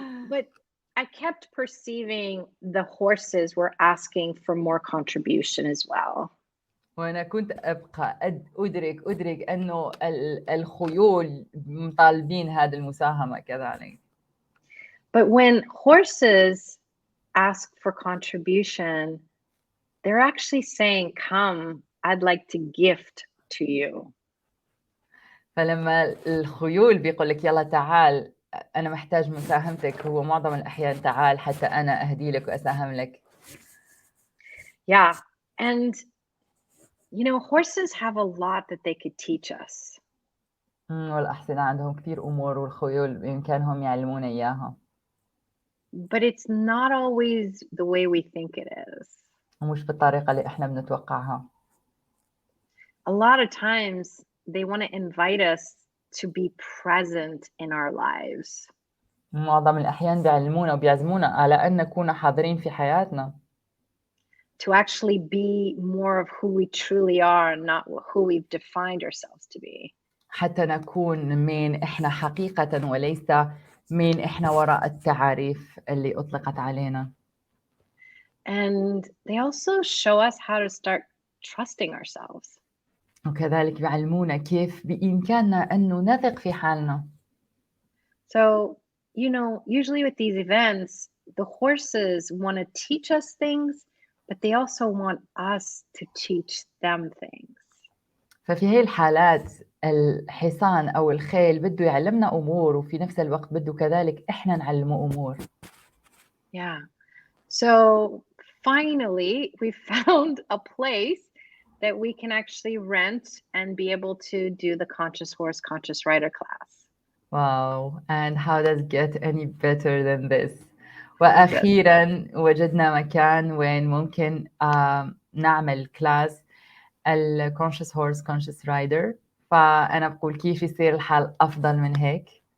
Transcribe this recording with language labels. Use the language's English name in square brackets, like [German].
[English] But I kept perceiving the horses were asking for more contribution as well. [Arabic] وأنا كنت أبقى أدرك أنه الخيول مطالبين هذه المساهمة كذلك. [English] But when horses ask for contribution, they're actually saying, come, I'd like to gift to you. [Arabic] فلما الخيول بيقول لك يلا تعال أنا محتاج مساهمتك، هو معظم الأحيان تعال حتى أنا أهدي لك وأساهم لك. [English] Yeah, and you know, horses have a lot that they could teach us. [Arabic] والأحصنة عندهم كثير أمور والخيول بإمكانهم يعلمونا إياها. [English] But it's not always the way we think it is. [Arabic] ومش بالطريقة اللي إحنا بنتوقعها. [English] A lot of times they want to invite us to be present in our lives. [Arabic] معظم الأحيان بيعلمونا وبيعزمونا على أن نكون حاضرين في حياتنا. [English] To actually be more of who we truly are, not who we've defined ourselves to be. [Arabic] حتى نكون مين إحنا حقيقة وليس مين إحنا وراء التعاريف اللي أطلقت علينا. [English] And they also show us how to start trusting ourselves. [Arabic] وكذلك بيعلمونا كيف بإمكاننا أنه نثق في حالنا. [English] So, usually with these events, the horses want to teach us things, but they also want us to teach them things. [Arabic] ففي هاي الحالات الحصان أو الخيل بده يعلمنا أمور وفي نفس الوقت بده كذلك إحنا نعلمه أمور. [English] Yeah. So finally, we found a place that we can actually rent and be able to do the Conscious Horse, Conscious Rider class. Wow, and how does it get any better than this? [Arabic] وأخيراً وجدنا مكان وين ممكن نعمل كلاس الكونشس هورس كونشس رايدر. فأنا بقول كيف يصير الحال أفضل من هيك.